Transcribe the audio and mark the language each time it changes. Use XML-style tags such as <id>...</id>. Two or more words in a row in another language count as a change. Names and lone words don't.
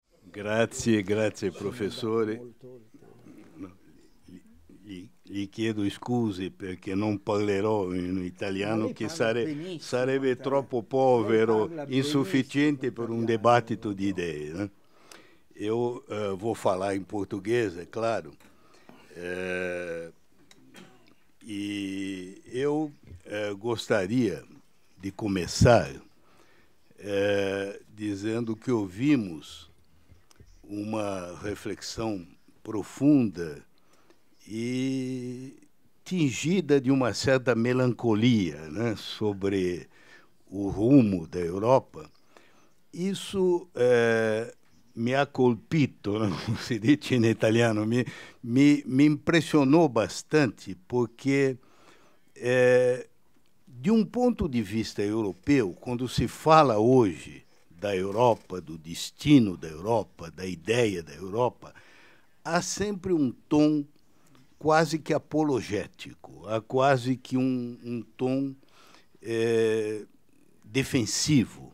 <it>Grazie professore. Gli chiedo scuse perché non parlerò in Ma italiano lei che parla benissimo sarebbe italiano. troppo Lei povero, parla benissimo insufficiente per um italiano,</it> <pt>debate de</pt> <it>dottor.</it> <pt>ideias, né? Eu vou falar em português, é claro. E eu gostaria de começar dizendo que ouvimos uma reflexão profunda e tingida de uma certa melancolia, né, sobre o rumo da Europa.</pt> <it>Isso mi ha colpito,</it> <pt>né, como se diz em italiano, me impressionou bastante, porque, de um ponto de vista europeu, quando se fala hoje da Europa, do destino da Europa, da ideia da Europa, há sempre um tom quase que apologético, há quase que um tom defensivo.</pt>